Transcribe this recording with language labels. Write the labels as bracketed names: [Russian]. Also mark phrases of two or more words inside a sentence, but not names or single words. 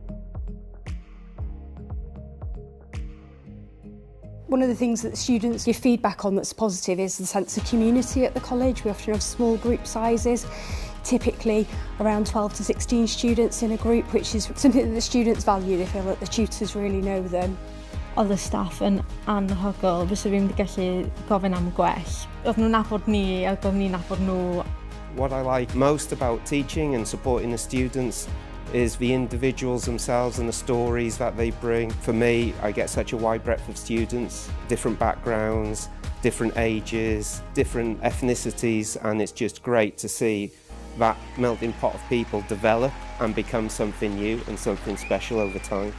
[English] One of the things that students give feedback on that's positive is the sense of community at the college. We often have small group sizes, typically around 12 to 16 students in a group, which is something that the students value. They feel that the tutors really know them. [Welsh] Oedd y staff yn anhygoel, fysa fi'n gallu gofyn am gwell. Oedd nhw'n nabod ni, a oedd ni'n nabod nhw. [English] What I like most about teaching and supporting the students is the individuals themselves and the stories that they bring. For me, I get such a wide breadth of students, different backgrounds, different ages, different ethnicities, and it's just great to see that melting pot of people develop and become something new and something special over time.